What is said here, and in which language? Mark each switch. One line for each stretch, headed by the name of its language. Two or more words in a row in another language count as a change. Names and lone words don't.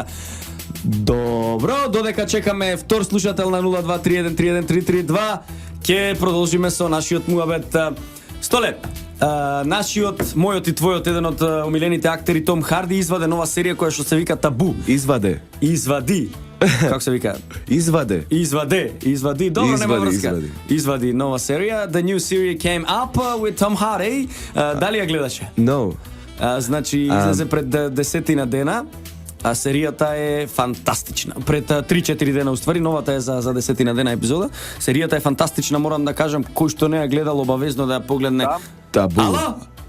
Macedonian: Добро, додека чекаме втор слушател на 0231313332, ќе продолжиме со нашиот муабет. Столе, нашиот, мојот и твојот еден од омилените актери Том Харди изваде нова серија која што се вика Табу. Извади. Како се вика? Извади. Добро, нема Извади, врска. Извади нова серија.
English: The new series came up with Tom Hardy.
Macedonian: Дали ја гледаше?
English: No.
Macedonian: Значи, излезе пред 10 дена. А серијата е фантастична. Пред 3-4 дена уствари, новата е за 10 дена епизода. Серијата е фантастична, морам да кажам, кој што не ја гледал обавезно да ја погледне. Табу. Ало?